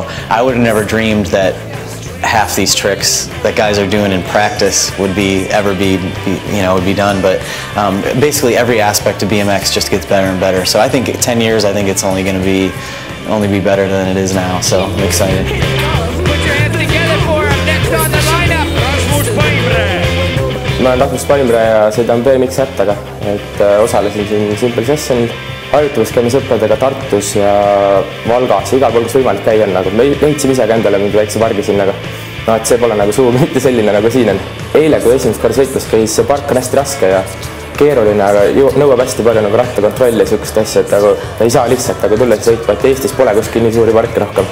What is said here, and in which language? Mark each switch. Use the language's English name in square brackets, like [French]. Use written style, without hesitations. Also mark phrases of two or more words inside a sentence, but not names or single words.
[English] I would have never dreamed that half these tricks that guys are doing in practice would ever be done, but basically every aspect of BMX just gets better and better. So I think 10 years, I think it's only going to be better than it is now, so I'm excited. Put your hands together for him. Next on the lineup, Rasmus Paimre. [Estonian] ma olen Tartust Valmiera ja sõidan BMX rattaga, et osalesin siin Simple Sessionil. Harjutamas käime sõpradega Tartus ja Valgas ja igal pool, kus võimalik käia on nagu. Me ehitsime ise ka endale mingi väikse pargi siin, aga no, et see pole nagu sugugi mitte selline nagu siin on. Eile, kui esimest korda sõitlus käis, see park on hästi raske ja keeruline, aga nõuab hästi palju nagu rattakontrolli ja sihukest asja, et nagu ei saa lihtsalt nagu tulla sõitma, et Eestis pole kuskil nii suuri parke rohkem.